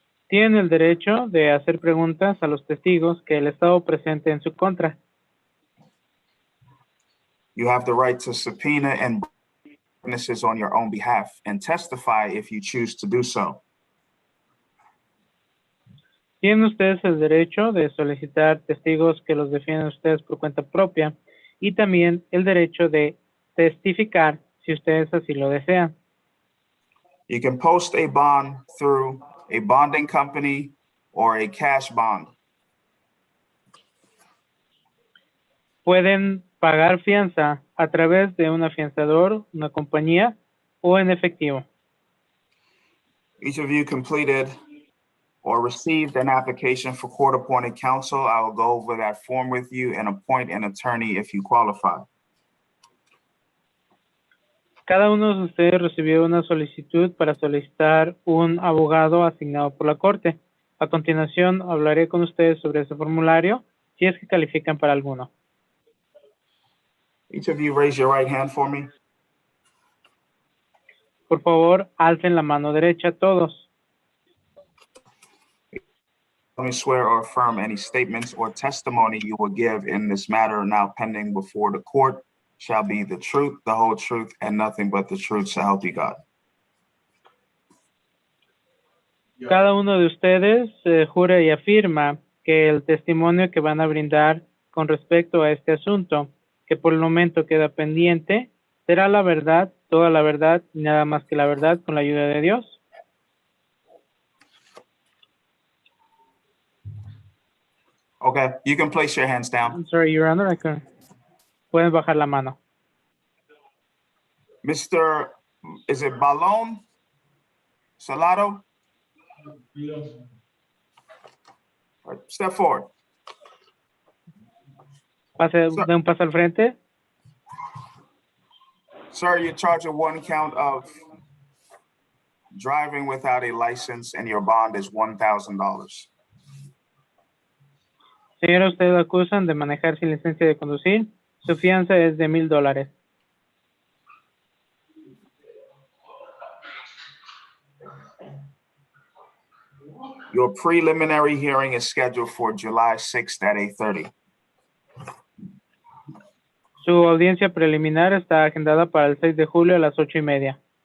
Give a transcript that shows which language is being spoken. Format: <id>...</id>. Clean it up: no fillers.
<es>Tienen el derecho de hacer preguntas a los testigos que el Estado presente en su contra.</es> <en>You have the right to subpoena and witnesses on your own behalf and testify if you choose to do so.</en> <es>Tienen ustedes el derecho de solicitar testigos que los defiendan ustedes por cuenta propia y también el derecho de testificar si ustedes así lo desean.</es> <en>You can post a bond through a bonding company or a cash bond.</en> <es>Pueden pagar fianza a través de un afianzador, una compañía o en efectivo.</es> <en>Each of you completed or received an application for court-appointed counsel. I will go over that form with you and appoint an attorney if you qualify.</en> <es>Cada uno de ustedes recibió una solicitud para solicitar un abogado asignado por la corte. A continuación, hablaré con ustedes sobre ese formulario, si es que califican para alguno.</es> <en>Each of you raise your right hand for me.</en> <es>Por favor, alcen la mano derecha todos.</es> <en>Let me swear or affirm any statements or testimony you will give in this matter now pending before the court shall be the truth, the whole truth, and nothing but the truth, so help you God.</en> <es>Cada uno de ustedes jura y afirma que el testimonio que van a brindar con respecto a este asunto, que por el momento queda pendiente, será la verdad, toda la verdad y nada más que la verdad con la ayuda de Dios.</es> <en>Okay, you can place your hands down. I'm sorry, Your Honor,</en> <es>pueden bajar la mano.</es> <en>Mr. Is it Balón Salado? All right, step forward.</en> <es>Pase de un paso al frente.</es> <en>Sir, you're charged with one count of driving without a license and your bond is $1,000.</en> <es>Señora, usted lo acusan de manejar sin licencia de conducir. Su fianza es de $1,000.</es> <en>Your preliminary hearing is scheduled for July 6th at 8:30.</en> <es>Su audiencia preliminar está agendada para el 6 de julio a las 8:30.</es>